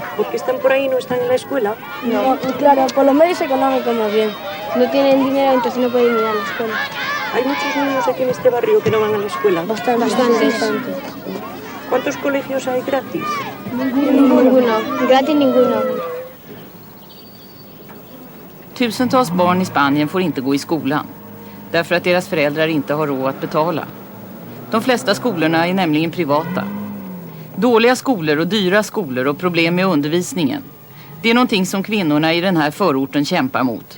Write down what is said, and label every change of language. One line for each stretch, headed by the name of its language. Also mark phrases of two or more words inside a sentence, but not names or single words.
Spanish: ¿Por qué están por ahí y no están en la escuela? No, claro, por los medios económicos más bien. No tienen dinero, entonces no pueden ir a la escuela. ¿Hay muchos niños aquí en este barrio que no van a la escuela? Bastantes. ¿Cuántos colegios hay gratis? Ninguno. Gratis ninguno.
Swedish: Tusentals barn i Spanien får inte gå i skolan därför att deras föräldrar inte har råd att betala. De flesta skolorna är nämligen privata. Dåliga skolor och dyra skolor och problem med undervisningen. Det är någonting som kvinnorna i den här förorten kämpar mot.